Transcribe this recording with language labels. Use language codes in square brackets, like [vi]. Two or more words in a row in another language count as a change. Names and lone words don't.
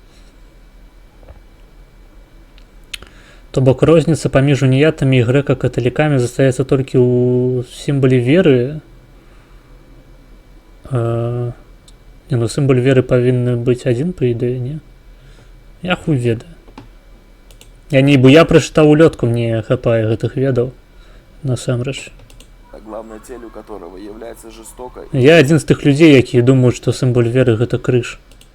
[be] То бок розніца паміж уніятамі і грэка-каталікамі застаецца толькі ў сімвале веры. Сімвал веры павінны быць адзін, па ідэі, не? Я хуй ведаю. Я прачытаў улётку, мне хапае гэтых ведаў. Насамрэч. [ru] Главной целью которого является жестокая. [be] Я адзін з тых людзей, якія думаюць, што сімвал веры гэта крыж.